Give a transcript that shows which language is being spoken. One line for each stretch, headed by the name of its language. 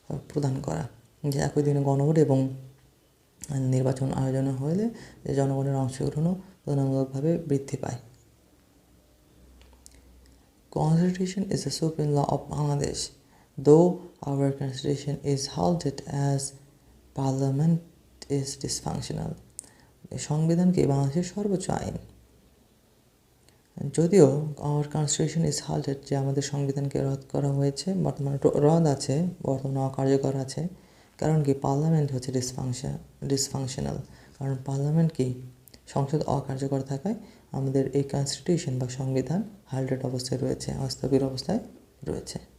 Bangla: প্রদান করা, যে একই দিনে গণভোট এবং নির্বাচন আয়োজন হলে যে জনগণের অংশগ্রহণও তুলনামূলকভাবে বৃদ্ধি পায়।
English: Constitution is the supreme law of Bangladesh, though our constitution is halted as parliament is dysfunctional.
Bangla: সংবিধানকে বাংলাদেশের সর্বোচ্চ আইন, যদিও
English: our constitution is halted,
Bangla: যে আমাদের সংবিধানকে রদ করা হয়েছে, বর্তমানে অকার্যকর আছে, কারণ কি পার্লামেন্ট হচ্ছে ডিসফাংশনাল, কারণ পার্লামেন্ট কি, সংসদ অকার্যকর থাকায় আমাদের এই কনস্টিটিউশন বা সংবিধান হালডেড অবস্থায় রয়েছে, অস্থবির অবস্থায় রয়েছে।